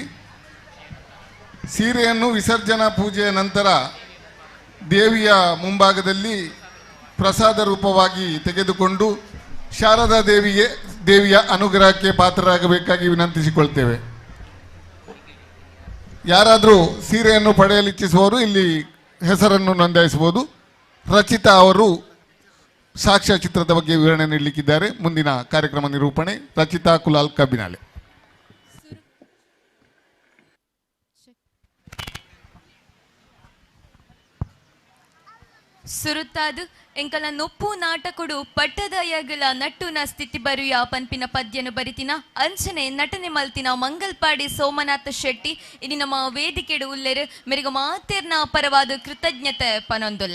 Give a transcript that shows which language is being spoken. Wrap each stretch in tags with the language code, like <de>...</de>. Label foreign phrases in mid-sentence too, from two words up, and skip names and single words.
<kn>ಸೀರೆಯನ್ನು ವಿಸರ್ಜನಾ ಪೂಜೆಯ ನಂತರ ದೇವಿಯ ಮುಂಭಾಗದಲ್ಲಿ ಪ್ರಸಾದ ರೂಪವಾಗಿ ತೆಗೆದುಕೊಂಡು ಶಾರದಾ ದೇವಿಯ ಅನುಗ್ರಹಕ್ಕೆ ಪಾತ್ರರಾಗಬೇಕಾಗಿ ವಿನಂತಿಸಿಕೊಳ್ತೇವೆ. ಯಾರಾದರೂ ಸೀರೆಯನ್ನು ಪಡೆಯಲಿಚ್ಛಿಸುವವರು ಇಲ್ಲಿ ಹೆಸರನ್ನು ನೋಂದಾಯಿಸಬಹುದು. ರಚಿತಾ ಅವರು ಸಾಕ್ಷ್ಯಚಿತ್ರದ ಬಗ್ಗೆ ವಿವರಣೆ ನೀಡಲಿಕ್ಕಿದ್ದಾರೆ. ಮುಂದಿನ ಕಾರ್ಯಕ್ರಮ ನಿರೂಪಣೆ ರಚಿತಾ ಕುಲಾಲ್ ಕಬ್ಬಿನಾಲೆ.</kn> <tcy>ಸುರುತ್ತಾದು ಎಂಕಲ ನೊಪ್ಪು ನಾಟಕಡು ಪಟ್ಟದಯಗಲ ನಟ್ಟುನ ಸ್ಥಿತಿ ಬರುಯ ಪನ್ಪಿನ ಪದ್ಯನು ಬರಿತಿನ ಅಂಚನೆ ನಟನೆ ಮಲ್ತಿನ ಮಂಗಲ್ಪಾಡಿ ಸೋಮನಾಥ ಶೆಟ್ಟಿ ಇನಿ ನಮ್ಮ ವೇದಿಕೆಡು ಉಲ್ಲೆರು ಮೆರಿಗ ಮಾತೇರ್ನ ಪರವಾದ ಕೃತಜ್ಞತೆ ಪನೊಂದುಲ್ಲೆ.</tcy>